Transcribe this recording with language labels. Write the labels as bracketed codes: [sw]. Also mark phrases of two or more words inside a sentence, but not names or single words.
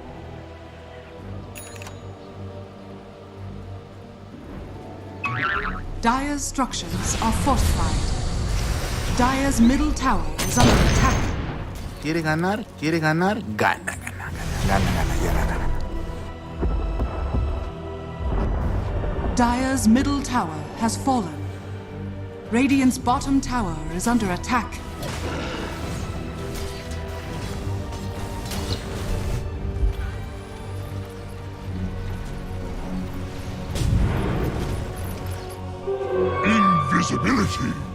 [en] Dire's structures are fortified. Dire's middle tower is under attack. [es] ¿Quiere ganar? ¿Quiere ganar? Gana, gana, gana, gana, gana, gana. [en] Dire's middle tower has fallen. Radiant's bottom tower is under attack. Invisibility.